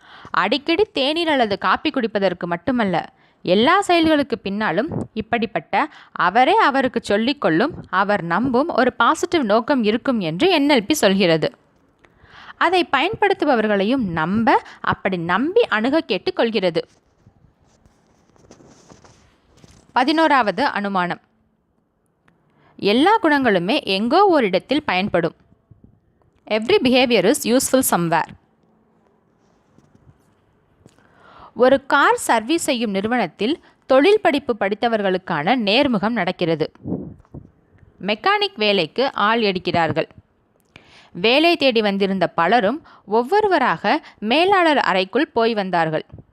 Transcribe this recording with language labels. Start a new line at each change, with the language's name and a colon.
Tamil: அடிக்கடி தேநீர் அல்லது காப்பி குடிப்பதற்கு மட்டுமல்ல, எல்லா செயல்களுக்கு பின்னாலும் இப்படிப்பட்ட அவரே அவருக்கு சொல்லிக்கொள்ளும், அவர் நம்பும் ஒரு பாசிட்டிவ் நோக்கம் இருக்கும் என்று NLP சொல்கிறது. அதை பயன்படுத்துபவர்களையும் அப்படி நம்பி அணுக கேட்டுக்கொள்கிறது. 11வது அனுமானம். எல்லா குணங்களுமே எங்கோ ஓரிடத்தில் பயன்படும்.
English: Every behavior is useful somewhere.
Tamil: ஒரு கார் சர்வீஸ் செய்யும் நிறுவனத்தில் தொழில் படிப்பு படித்தவர்களுக்கான நேர்முகம் நடக்கிறது. மெக்கானிக் வேலைக்கு ஆள் எடுக்கிறார்கள். வேலை தேடி வந்திருந்த பலரும் ஒவ்வொருவராக மேலாளர் அறைக்குள் போய் வந்தார்கள்.